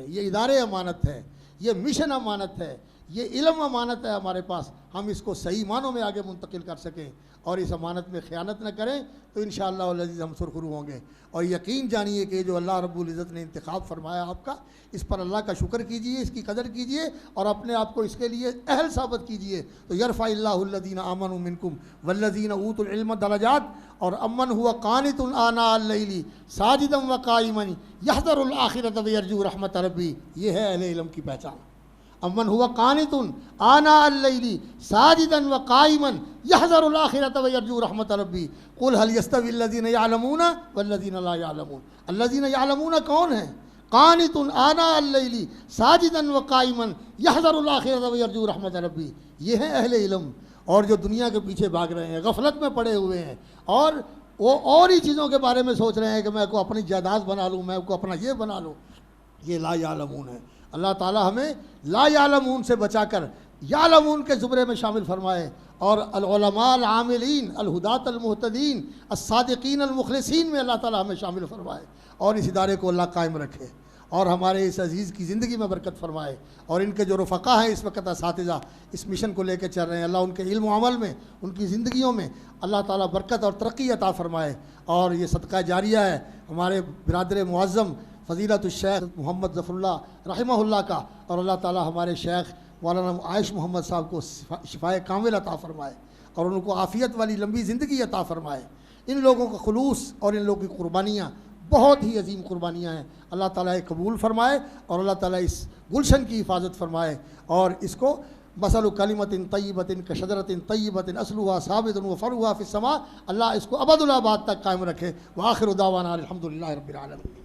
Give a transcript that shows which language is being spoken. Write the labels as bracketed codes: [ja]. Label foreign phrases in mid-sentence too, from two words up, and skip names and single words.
[ur] یہ ادارے امانت ہے، یہ مشن امانت ہے، یہ علم امانت ہے ہمارے پاس، ہم اس کو صحیح معنوں میں آگے منتقل کر سکیں اور اس امانت میں خیانت نہ کریں، تو ان شاء اللہ عزیز ہم سرخرو ہوں گے. اور یقین جانیے کہ جو اللہ رب العزت نے انتخاب فرمایا آپ کا، اس پر اللہ کا شکر کیجیے، اس کی قدر کیجیے اور اپنے آپ کو اس کے لیے اہل ثابت کیجیے. [ar] تو يرفع الله الذين آمنوا منكم والذين أوتوا العلم درجات، اور أمن هو قانت آناء الليل ساجدا وقائما يحذر الآخرة ويرجو رحمة ربي, [ur] یہ ہے اہلِ علم کی پہچان. [ar] أمن هو قانت آناء الليل ساجدا وقائما يحذر الآخرة ويرجو رحمة ربي قل هل يستوي الذين يعلمون والذين لا يعلمون. الذين يعلمون [ur] کون ہے? [ar] قانت آناء الليل ساجدا وقائما يحذر الآخرة ويرجو رحمة ربي, [ur] یہ ہے اہلِ علم. اور جو دنیا کے پیچھے بھاگ رہے ہیں، غفلت میں پڑے ہوئے ہیں اور وہ اور ہی چیزوں کے بارے میں سوچ رہے ہیں کہ میں کو اپنی جائیداد بنا لوں، میں کو اپنا یہ بنا لوں، یہ [ar] لا يعلمون [ur] है। اللہ تعالیٰ ہمیں [ar] لا يعلمون [ur] سے بچا کر یعلمون کے زمرے میں شامل فرمائے اور [ar] العلماء العاملين الهداة المهتدين الصادقين المخلصين [ur] میں اللہ تعالیٰ ہمیں شامل فرمائے اور اس ادارے کو اللہ قائم رکھے اور ہمارے اس عزیز کی زندگی میں برکت فرمائے. اور ان کے جو رفقاء ہیں اس وقت اساتذہ اس مشن کو لے کر چل رہے ہیں، اللہ ان کے علم عمل میں، ان کی زندگیوں میں اللہ تعالیٰ برکت اور ترقی عطا فرمائے. اور یہ صدقہ جاریہ ہے ہمارے برادر معظم فضیلۃ الشیخ محمد ظفر اللہ رحمہ اللہ کا، اور اللہ تعالیٰ ہمارے شیخ مولانا عائش محمد صاحب کو شفائے کامل عطا فرمائے اور ان کو عافیت والی لمبی زندگی عطا فرمائے. ان لوگوں کا خلوص اور ان لوگوں کی قربانیاں بہت ہی عظیم قربانیاں ہیں. اللہ تعالیٰ یہ قبول فرمائے اور اللہ تعالیٰ اس گلشن کی حفاظت فرمائے اور اس کو [ar] مثل كلمة طيبة كشجرة طيبة أصلها ثابت وفرعها في السماء, [ur] اللہ اس کو ابد الآباد تک قائم رکھے. [ar] وآخر دعوانا الحمد لله رب العالمين.